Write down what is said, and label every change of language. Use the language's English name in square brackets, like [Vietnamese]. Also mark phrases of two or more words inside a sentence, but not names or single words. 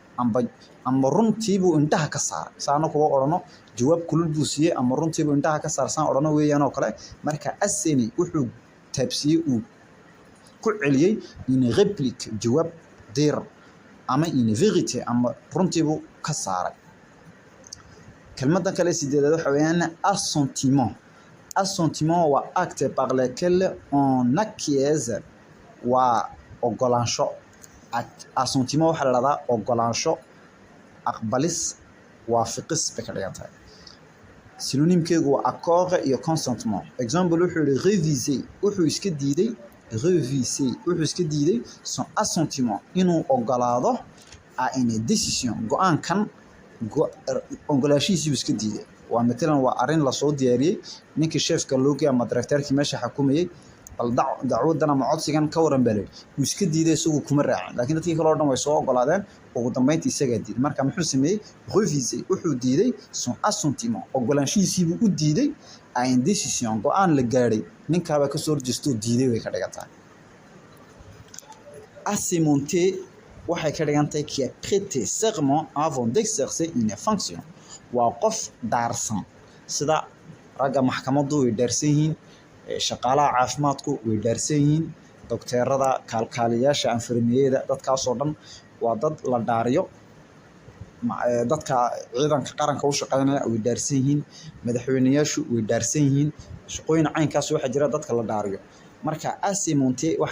[Somali] ama runtii buu intaha ka saaray saano kuwa orano jawaab kulul buu siiyay ama runtii buu intaha ka saarsan orano weeyaan oo kale marka asséner wuxuu taabsiyay uu ku celiyay [French] une réplique [Somali] jawaab dir ama [French] une vérité [Somali] ama runtii buu ka saaray kelmadda kale sideedaad waxa weeyaan [French] assentiment assentiment [Somali] waa [French] acte par lequel on acquiesce [Somali] waa ogolaansho assentiment waxa la yiraahdaa ogolaansho aqbalis waafiqis bay ka dhigan tahay synonymkeegu waa accord iyo consentement example wuxuu yiri réviser wuxuu iska diiday réviser wuxuu iska diiday [French] son assentiment [Somali] inuu ogolaado [French] à une décision [Somali] go'aankan ogolaashiisii iska diiday waa matalan waa arin la soo diyaariyay ninkii chefka looga ama directorkii meesha xukumayay bal dacwadan ama codsigan ka waran balay uu iska diiday isagu kuma raacin laakiin dadkii kale oo dhan way soo ogolaadeen ugu dambeyntii isaga diiday marka muxuu sameeyay reviser wuxuu diiday [French] son assentiment [Somali] ogolaanshiisii buu u diiday [French] à une décision [Somali] go'aan la gaaray ninkaaba ka soo horjeesto diiday way ka dhigantaa [French] assémenter [Somali] waxay ka dhigantahay [French] qui a prêté serment avant d'exercer une fonction [Somali] waa qof daarsan sida ragga maxkamaddu way daarsan yihiin shaqaalaha caafimaadku way daarsan yihiin dokteerada kaalkaaliyaasha anfarmiyada dadkaas oo dhan waa dad la dhaariyo dadka ciidanka qaranka u shaqeynaya way daarsan yihiin madaxweynayaashu way daarsan yihiin shaqooyin caynkaas waxa jira dadka la dhaariyo marka assémenter waxay